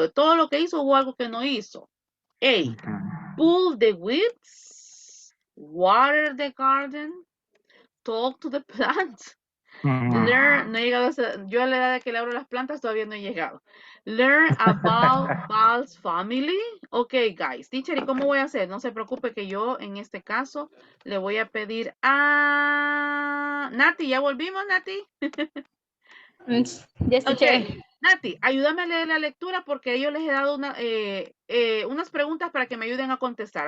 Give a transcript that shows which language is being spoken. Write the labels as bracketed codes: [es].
[es] De todo lo que hizo, hubo algo que no hizo. A. [en] Pull the weeds, water the garden, talk to the plants, learn, [es] no he llegado yo a la edad de que le abro las plantas todavía no he llegado. [en] Learn about Val's family. Ok, guys. [es] Teacher, ¿y cómo voy a hacer? No se preocupe que yo en este caso le voy a pedir a Nati. ¿Ya volvimos, Nati? [en] Yes, Ok. teacher. [es] Nati, ayúdame a leer la lectura porque yo les he dado unas preguntas para que me ayuden a contestar.